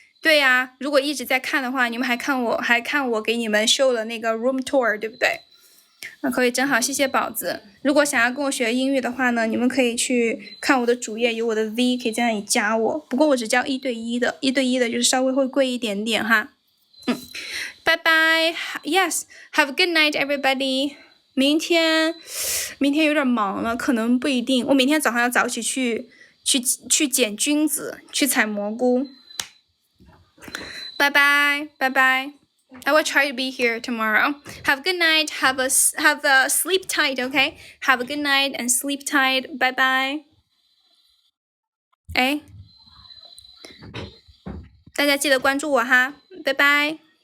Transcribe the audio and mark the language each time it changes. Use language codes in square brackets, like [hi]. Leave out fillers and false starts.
[zh] 对呀，如果一直在看的话，你们还看我给你们秀了那个 room tour， 对不对？那可以，真好，谢谢宝子。如果想要跟我学英语的话呢，你们可以去看我的主页，有我的 V， 可以在那里加我。不过我只教1对1的，1对1的就是稍微会贵一点点哈。拜拜 [en] ，Yes, have a good night, everybody. [zh] 明天有点忙了，可能不一定。我明天早上要早起去捡菌子，去采蘑菇。拜拜。 [en] I will try to be here tomorrow. Have a good night. Have a sleep tight, okay? Have a good night and sleep tight. Bye bye. [zh] 哎，大家记得关注我哈，拜拜。